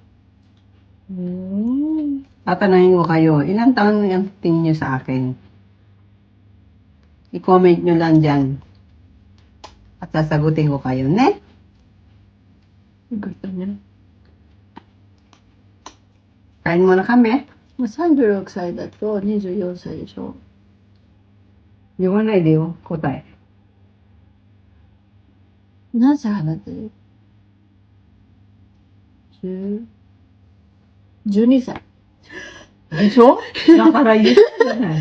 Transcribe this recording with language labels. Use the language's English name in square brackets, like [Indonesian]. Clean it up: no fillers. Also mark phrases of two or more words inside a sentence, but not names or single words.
[Filipino] Tatanungin ko kayo, ilang taon ang tingin niyo sa akin? I-comment nyo lang dyan. At sasagutin ko kayo, ne? Gusto niya. Kain muna kami. [Japanese] 36 歳だと24歳でしょ。言わないでよ、答え。何歳離れてる？12歳。でしょだから言ったじゃない。